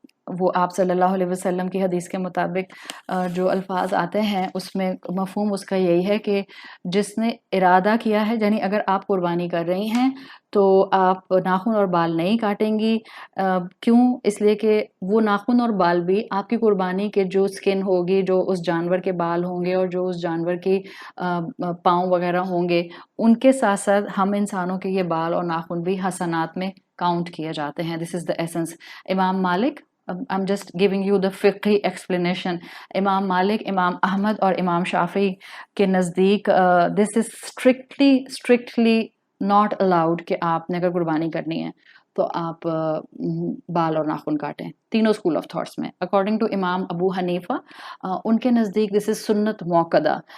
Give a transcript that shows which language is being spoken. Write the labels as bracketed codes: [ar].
[hi] वो आप सल्लल्लाहु अलैहि वसल्लम की हदीस के मुताबिक जो अल्फाज आते हैं उसमें मफ़हूम उसका यही है कि जिसने इरादा किया है, यानी अगर आप कुर्बानी कर रही हैं तो आप नाखून और बाल नहीं काटेंगी. क्यों? इसलिए कि वो नाखून और बाल भी आपकी कुर्बानी के जो स्किन होगी, जो उस जानवर के बाल होंगे और जो उस जानवर की पाँव वगैरह होंगे, उनके साथ साथ हम इंसानों के ये बाल और नाखून भी हसनात में काउंट किए जाते हैं. [en] This is the essence. Imam Malik, I'm just giving you the fiqhi explanation. [hi] इमाम मालिक, इमाम अहमद और इमाम शाफी के नज़दीक [en] this is strictly not allowed [hi] कि आपने अगर कुर्बानी करनी है तो आप बाल और नाखून काटें. तीनों स्कूल ऑफ थॉट्स में [en] according to [hi] इमाम अबू हनीफा उनके नज़दीक [en] this is [hi] सुन्नत मौक़दा.